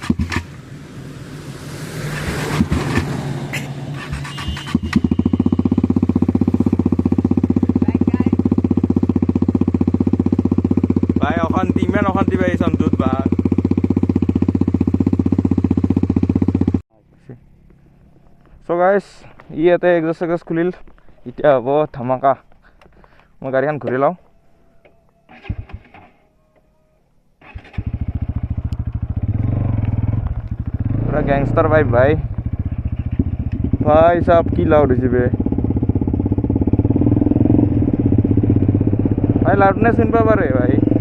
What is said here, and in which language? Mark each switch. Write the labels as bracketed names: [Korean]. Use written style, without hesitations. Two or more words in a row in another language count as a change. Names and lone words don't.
[Assamese] ভাই অশান্তি ইমান অশান্তি পাই চাউণ্ডটোত বা চ' গাইজ ই ইয়াতে এক্সজষ্ট খুলিল এতিয়া হ'ব ধামাকা মই গাড়ীখন ঘূৰি লওঁ [Hindi] पूरा गैंगस्टर भाई भाई साहब की लाउड है बे भाई लाउडनेस सुन पा रहे भाई